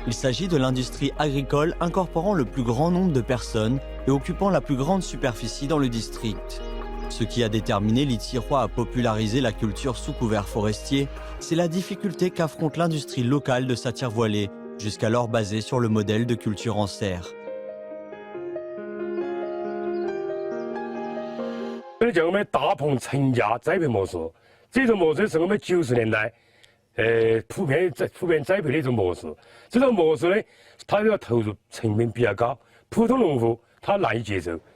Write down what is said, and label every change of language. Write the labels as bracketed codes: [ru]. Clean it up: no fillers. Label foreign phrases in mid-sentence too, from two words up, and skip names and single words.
[fr] Il s'agit de l'industrie agricole incorporant le plus grand nombre de personnes et occupant la plus grande superficie dans le district. Ce qui a déterminé l'Itsirois à populariser la culture sous couvert forestier, c'est la difficulté qu'affronte l'industrie locale de satire voilée, jusqu'alors basée sur le modèle de culture en serre. [zh] 这叫我们大棚成家栽培模式，这种模式是我们90年代普遍栽培的一种模式。这种模式呢，它要投入成本比较高，普通农户他难以接受。